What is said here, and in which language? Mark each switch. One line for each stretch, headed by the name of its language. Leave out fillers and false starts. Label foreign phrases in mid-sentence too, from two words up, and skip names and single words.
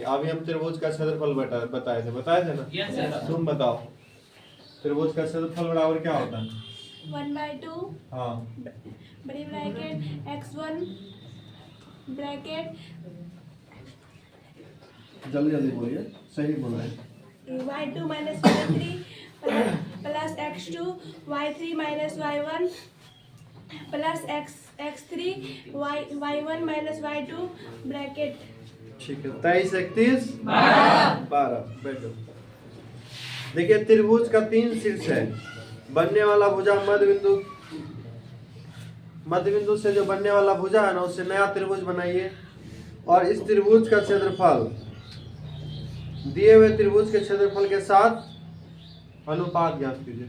Hindi: अभी हम त्रिभुज का क्षेत्रफल बताए थे ना?
English: yes sir.
Hindi: तुम बताओ त्रिभुज का क्षेत्रफल बराबर क्या होता है? 1/2 हाँ बड़ी ब्रैकेट x1 ब्रैकेट जल्दी जल्दी बोलिए, सही बोल रहे हैं।
English: y2 minus y3 plus x2 y3 minus y1 plus x3 y1 minus y2 ब्रैकेट।
Hindi: ठीक है, 23 31 12 बैठो। देखिए त्रिभुज का 3 शीर्ष है, बनने वाला भुजा मध्य बिंदु से जो बनने वाला भुजा है ना, उससे नया त्रिभुज बनाइए और इस त्रिभुज का क्षेत्रफल दिए हुए त्रिभुज के क्षेत्रफल के साथ अनुपात ज्ञात कीजिए।